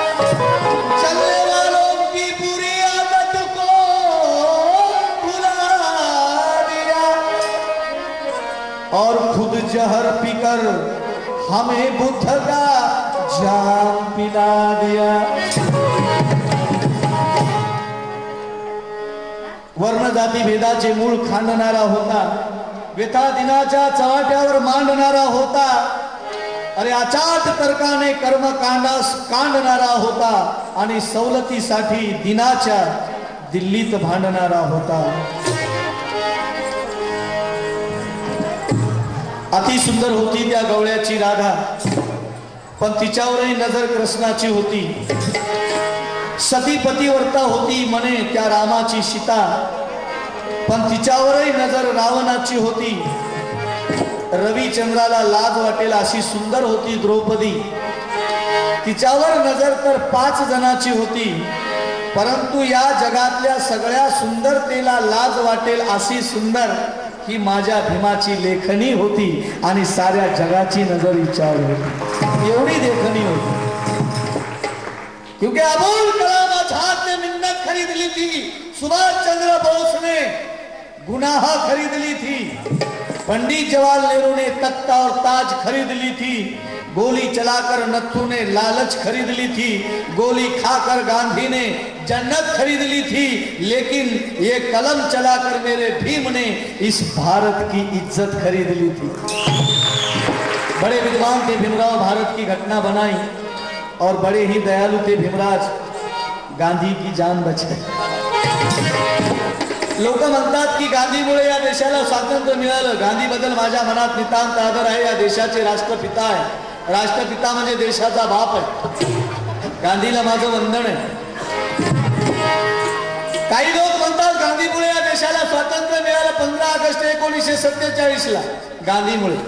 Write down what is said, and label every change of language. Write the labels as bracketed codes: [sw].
[hi] चलने वालों की बुरी आदत को भुला दिया और खुद जहर पीकर हमें बुद्ध का जाम पिला दिया। [mr] वर्ण जाती भेदाचे मूळ खांडणारा होता, व्यथा दिनाच्या चव्हाट्यावर मांडणारा होता। अरे अचाट तर्काने कर्मकांडास कांडणारा होता आणि सवलतीसाठी दिनाच्या दिल्लीत भांडणारा होता। अति सुंदर होती त्या गवळ्याची राधा, पण तिच्यावरही नजर कृष्णाची होती। सती पतिव्रता होती म्हणे त्या रामाची सीता, पण तिच्यावरही नजर रावणाची होती। रविचंद्राला लाज वाटेल अशी सुंदर होती द्रौपदी, तिच्यावर नजर तर 5 जणांची होती। परंतु या जगातल्या सगळ्या सुंदरतेला लाज वाटेल अशी सुंदर ही माझ्या भीमाची लेखनी होती आणि साऱ्या जगाची नजर हिच्यावर होती। एवढी लेखनी होती, [hi] क्योंकि अबुल कलाम आजाद ने मिन्नत खरीद ली थी, सुभाष चंद्र बोस ने गुनाह खरीद ली थी, पंडित जवाहरलाल नेहरू ने तख्त और ताज खरीद ली थी, गोली चलाकर नथु ने लालच खरीद ली थी, गोली खाकर गांधी ने जन्नत खरीद ली थी, लेकिन ये कलम चलाकर मेरे भीम ने इस भारत की इज्जत खरीद ली थी। बड़े विद्वान थे भीमराव, भारत की घटना बनाई और बड़े ही दयालु थे भीमराज, गांधी की जान बचाई। [mr] लोक म्हणतात की गांधीमुळे या देशाला स्वातंत्र्य मिळालं। गांधी बद्दल माझ्या मनात नितांत आदर आहे। या देशाचे राष्ट्रपिता आहे, राष्ट्रपिता म्हणजे देशाचा बाप आहे। गांधीला माझं वंदन आहे। काही लोक म्हणतात गांधीमुळे या देशाला स्वातंत्र्य मिळालं 15 ऑगस्ट 1947 ला, गांधीमुळे।